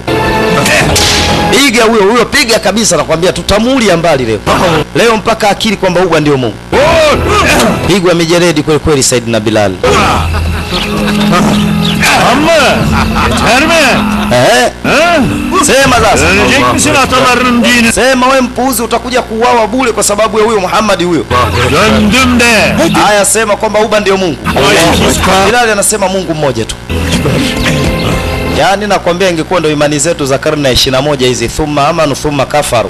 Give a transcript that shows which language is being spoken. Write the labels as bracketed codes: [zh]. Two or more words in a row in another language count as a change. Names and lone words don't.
[sw] Piga huyo piga kabisa, nakwambia tutamulia mbali leo mpaka akili kwamba Huba ndio Mungu. Pigwa mijeredi kweli kweli Saidina Bilal. [tr] Amma, yeter mi? [sw] Sema sasa. [tr] Ölecek misin atalarının dini? [sw] Sema wewe mpuuzi, utakuja kuuawa bure kwa sababu ya huyo Muhammad huyo. [tr] Döndüm de. [sw] Haya, sema kwamba Huba ndio Mungu. Bilal anasema Mungu mmoja tu. Yaani nakwambia ingekuwa ndio imani zetu za karne ya 21 hizi, [ar] ثم آمنوا ثم كفروا.